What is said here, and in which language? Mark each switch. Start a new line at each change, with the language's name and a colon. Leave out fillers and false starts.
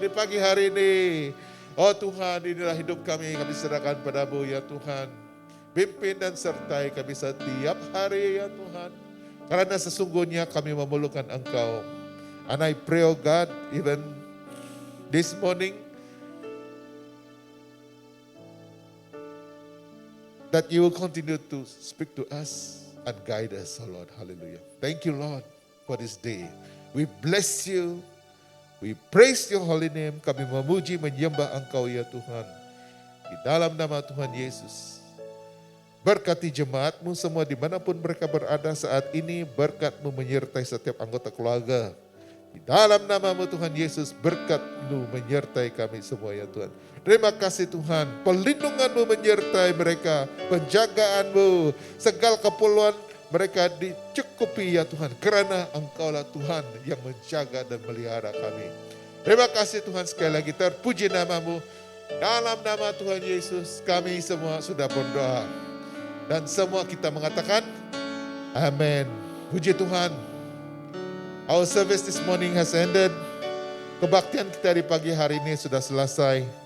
Indonesian: Di pagi hari ini, oh Tuhan, inilah hidup kami serahkan padamu, ya Tuhan. Pimpin dan sertai kami setiap hari, ya Tuhan. Karena sesungguhnya kami memerlukan Engkau.
English: And I pray, oh God, even this morning, that you will continue to speak to us and guide us, oh Lord. Hallelujah. Thank you, Lord, for this day. We bless you. We praise your holy name.
Indonesian: Kami memuji, menyembah Engkau, ya Tuhan. Di dalam nama Tuhan Yesus. Berkati jemaatmu semua dimanapun mereka berada saat ini. Berkat-mu menyertai setiap anggota keluarga. Di dalam namamu Tuhan Yesus, berkat-Mu menyertai kami semua, ya Tuhan. Terima kasih Tuhan, perlindungan-Mu menyertai mereka, penjagaan-Mu, segala keperluan mereka dicukupi, ya Tuhan. Karena Engkau-lah Tuhan yang menjaga dan melihara kami. Terima kasih Tuhan, sekali lagi terpuji namamu. Dalam nama Tuhan Yesus kami semua sudah berdoa. Dan semua kita mengatakan, amin. Puji Tuhan.
English: Our service this morning has ended.
Indonesian: Kebaktian kita di pagi hari ini sudah selesai.